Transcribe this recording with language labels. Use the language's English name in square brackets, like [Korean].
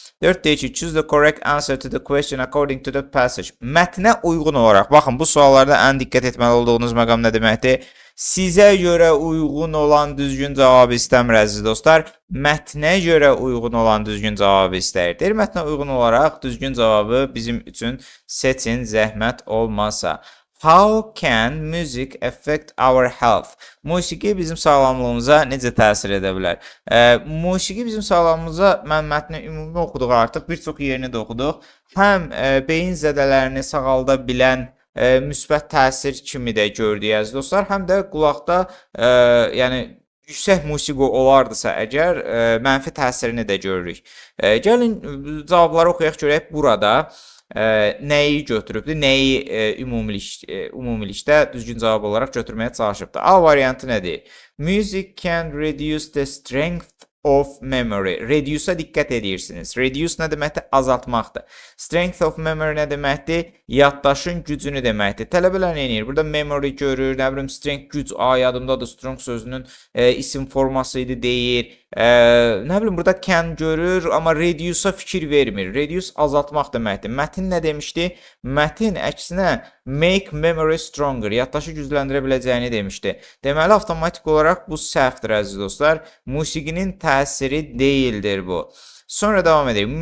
[Azerbaijani] 4 deyir ki, [English] choose the correct answer to the question according to the passage. [Azerbaijani] Mətnə uyğun olaraq, baxın bu suallarda ən diqqət etməli olduğunuz məqam nə deməkdir? Sizə görə uyğun olan düzgün cavabı istəmir əziz dostlar. Mətnə görə uyğun olan düzgün cavabı istəyir. Deyir, mətnə uyğun olaraq düzgün cavabı bizim üçün seçin, zəhmət olmasa. [English] How can music affect our health? [Azerbaijani] Musiqi bizim sağlamlığımıza necə təsir edə bilər? Musiqi bizim sağlamlığımıza, mən mətni ümumi oxuduq artıq, bir çox yerini də oxuduq. Həm beyin zədələrini sağalda bilən müsbət təsir kimi də gördük əziz dostlar, həm də qulaqda yəni yüksək musiqi olardısa əgər mənfi təsirini də görürük. Gəlin cavabları oxuyaq görək burada nəyi götürübdür, nəyi ümumilikdə düzgün cavab olaraq götürməyə çalışıbdır. A variantı nədir? [English] Music can reduce the strength of memory. [Azerbaijani] Reduce-a diqqət edirsiniz. Reduce nə deməkdir? Azaltmaqdır. [English] Strength of memory [Azerbaijani] nə deməkdir? Yaddaşın gücünü deməkdir. Tələbələr nə edir? Burada memory görür, nə bilim strength güc, yadımdadır, strong sözünün isim forması idi deyir. Nə bilim burada can görür, amma reduce-a fikir vermir. Reduce azaltmaq deməkdir. Mətin nə demişdi? Mətin əksinə [English] make memory stronger, [Azerbaijani] yaddaşı gücləndirə biləcəyini demişdi. Deməli, avtomatik olaraq bu səhvdir əziz dostlar. Musiqinin təsiri deyildir bu. Sonra davam edək.